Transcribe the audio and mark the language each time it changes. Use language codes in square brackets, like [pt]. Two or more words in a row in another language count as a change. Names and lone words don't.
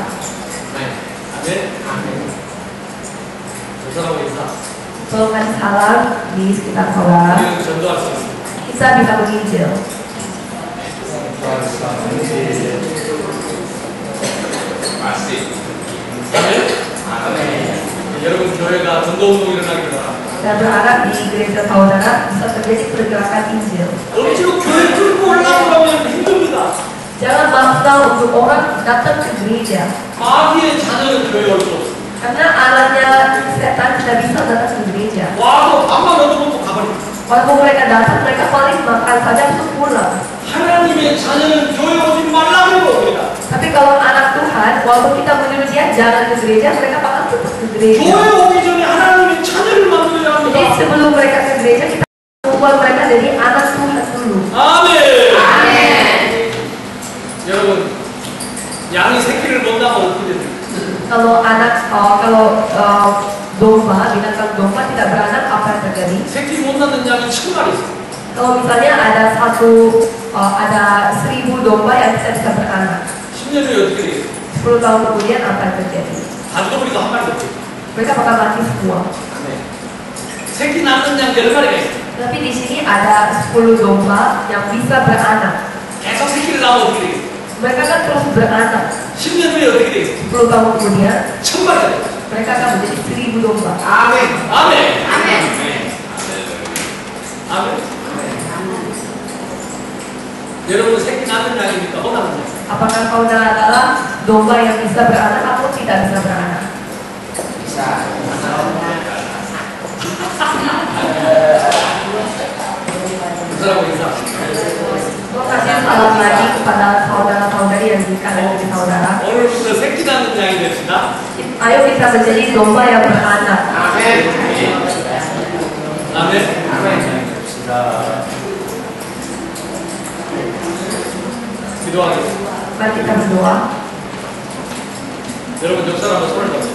[ko] 아멘. 저 사람하고 인사. [id] Tolongkan salam di sekitar saudara. [ko] 우리는 전도할 수 있습니다. [id] Kita bisa menginjil. [ko] 아멘. 여러분 교회가 전도운동 일어나기를 바랍니다. [id] Saya berharap di gereja saudara bisa terjadi pergerakan Injil. [ko] 억지로 교회 끌고 올라오려면 힘듭니다. [id] Jangan maksa untuk orang datang ke gereja. [ko] 마귀의 자녀는 교회에 올 수 없습니다. [id] Karena anaknya setan tidak bisa datang ke gereja. [ko] 와도 밥만 얻어먹고 가버립니다. [id] Walaupun mereka datang, mereka paling makan saja untuk pulang. [ko] 하나님의 자녀는 교회 오지 말라고 그럽니다. [id] Tapi kalau anak Tuhan, walaupun kita menyuruh dia jangan ke gereja, mereka bakal tetap ke gereja. [ko] 교회 오기 전에 하나님의 자녀를 만들어야 [id] Jadi [ko] 합니다. [id] sebelum mereka ke gereja, kita membuat mereka dari anak Tuhan dulu. [ko] 아멘. [id] Amin. [ko] 여러분, 양이 새끼를 못 낳으면 어떻게 됩니까? [id] Kalau domba, binatang domba tidak beranak, apa yang terjadi? [ko] 새끼 못 낳는 양이 1000마리 있어요. [id] Kalau misalnya ada 1000 domba yang bisa beranak, [ko] 10년 후에 어떻게 되겠어요? [id] 10 tahun kemudian apa yang terjadi? [ko] 다 죽어버리고 한 마리도 없어요. [id] Mereka bakal mati semua. [ko] 네. 새끼 낳는 양 10마리가 있어요. [id] Tapi di sini ada 10 domba yang bisa beranak. [ko] 계속 새끼를 낳으면 어떻게 되겠어요? [id] Mereka kan terus beranak. [ko] 10년 후에 어떻게 되겠어요? [id] 10 tahun kemudian [ko] 1000마리가 돼요. [id] mereka akan menjadi 1000 domba. [ko] 아멘. 아멘. 아멘. 아멘. 여러분 새끼 낳는 양입니까? 못 낳는 양? [id] Apakah kau adalah domba yang bisa beranak atau tidak bisa beranak? Bisa. [ko] 그 사람은 인사. [id] Terima kasih salam lagi kepada saudara-saudari yang dikasih dari saudara. [ko] 오늘부터 새끼 낳는 양이 됩시다. [id] Ayo kita menjadi domba yang beranak. [ko] 아멘. 아멘. 됩시다. 기도하겠습니다. [id] Mari kita berdoa. [ko] 여러분 옆 사람과 손을 잡으세요.